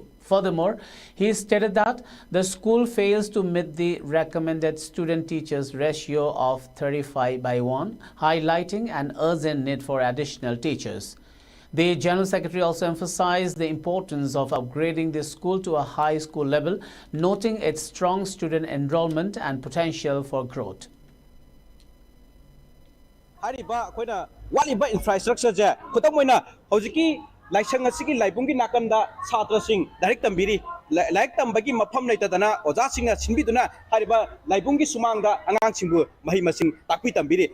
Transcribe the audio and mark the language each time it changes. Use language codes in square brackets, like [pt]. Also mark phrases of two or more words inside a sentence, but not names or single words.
[en] Furthermore, he stated that the school fails to meet the recommended student-teachers ratio of 35:1, highlighting an urgent need for additional teachers. The General Secretary also emphasized the importance of upgrading the school to a high school level, noting its strong student enrollment and potential for growth. [mni] Laisang asigi laibungi nakanda chhatra sing direct tambiri laik tambagi mafam leitadana oja singa sinbiduna hariba laibungi sumangda angang singbu mahi masing takpi tambiri